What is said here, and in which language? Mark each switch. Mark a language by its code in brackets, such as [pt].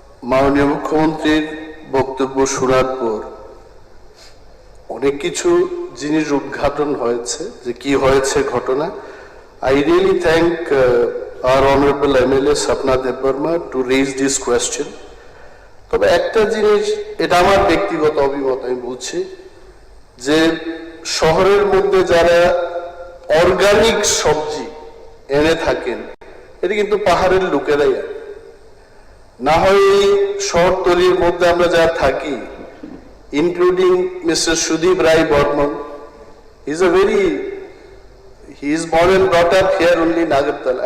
[bn] মাননীয় মুখ্যমন্ত্রীর বক্তব্য শোনার পর অনেক কিছু জিনিস উদ্ঘাটন হয়েছে, যে কি হয়েছে ঘটনা। [en] I really thank our honorable MLA Sapna Debbarma to raise this question. [bn] তবে একটা জিনিস, এটা আমার ব্যক্তিগত অভিমত, আমি বলছি যে শহরের মধ্যে যারা অর্গানিক সবজি এনে থাকেন, এটা কিন্তু পাহাড়ের লোকেরাই। না হয় এই শহরতলির মধ্যে আমরা যা থাকি, including mister Sudip Roy Barman, [en] he is born and brought up here only in Agartala.